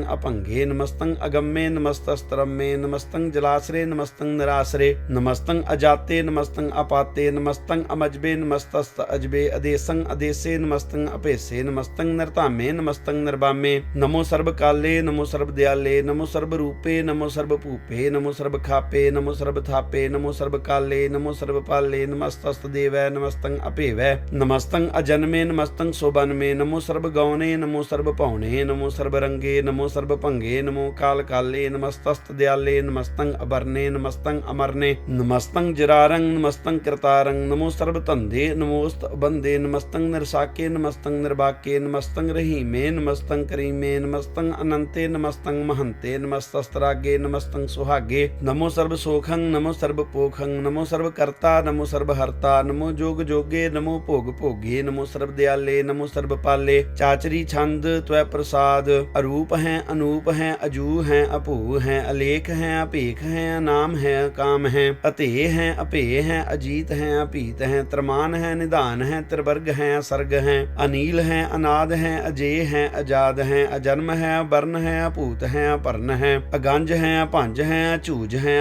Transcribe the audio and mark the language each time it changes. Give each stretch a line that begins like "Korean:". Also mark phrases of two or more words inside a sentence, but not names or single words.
Braj: ਅਪੰਗੇ ਨਮਸਤੰ ਅਗੰਮੇ ਨਮਸਤਸਤਰਮੇ ਨਮਸਤੰ ਜਲਾਸਰੇ ਨਮਸਤੰ ਨਿਰਾਸਰੇ ਨਮਸਤੰ ਅਜਾਤੇ ਨਮਸਤੰ ਅਪਾਤੇ ਨਮਸਤੰ ਅਮਜਬੇ ਨਮਸਤਸਤ ਅਜਬੇ ਅਦੇਸੰ ਅਦੇਸੇ ਨਮਸਤੰ ਅਪੇਸੇ ਨਮਸਤੰ ਨਿਰਧਾਮੇ ਨਮਸਤੰ ਨਿਰਬਾਮੇ ਨਮੋ ਸਰਬ ਕਾਲੇ ਨਮੋ ਸਰਬ ਦਿਆਲੇ ਨਮੋ ਸਰਬ ਰੂਪੇ ਨਮੋ ਸਰਬ ਭੂਪੇ ਨਮੋ ਸਰਬ ਖਾਪੇ ਨਮੋ ਸਰਬ ਥਾਪੇ ਨਮੋ ਸਰਬ ਕਾਲੇ ਨਮੋ ਸਰਬ ਪਾਲੇ ਨਮਸਤਸਤ ਦੇਵੈ ਨਮਸਤੰ ਅਪੇਵੈ ਨਮਸਤੰ अजन्मे नमस्तं सोबन्मे नमो सर्ब गौने नमो सर्ब पौने नमो सर्ब रंगे नमो सर्ब भंगे नमो काल काले नमस्तस्त दयाले नमस्तं अबरने नमस्तं अमरने नमस्तं जरारंग नमस्तं कृतारंग नमो सर्ब तंदे नमोस्त बंदे नमस्तं निरसाके नमस्तं निर्वाके नमस्तं रहीमे नमस्तं करीमे नमस्तं अनंते नमस्तं महंते नमस्तस्त्रागे नमस्तं सुहागे नमो सर्ब सोखं नमो सर्ब पोखं नमो सर्ब कर्ता नमो सर्ब हर्ता नमो जोग जोगे नमो भोग भोगे नमो सर्ब दयाले नमो सर्ब पाले। चाचरी छंद त्वै प्रसाद। अरूप हैं अनूप हैं अजू हैं अभू हैं अलेख हैं अपेख हैं अनाम हैं काम हैं अतेय हैं अपेय हैं अजीत हैं अपीत हैं त्रमान हैं निधान हैं त्रिवर्ग हैं असर्ग हैं अनील हैं अनाद हैं अजेय हैं अजाद हैं अजन्म हैं अवर्ण हैं अपूत हैं अपर्ण हैं अगंज हैं अपंज हैं अचूज हैं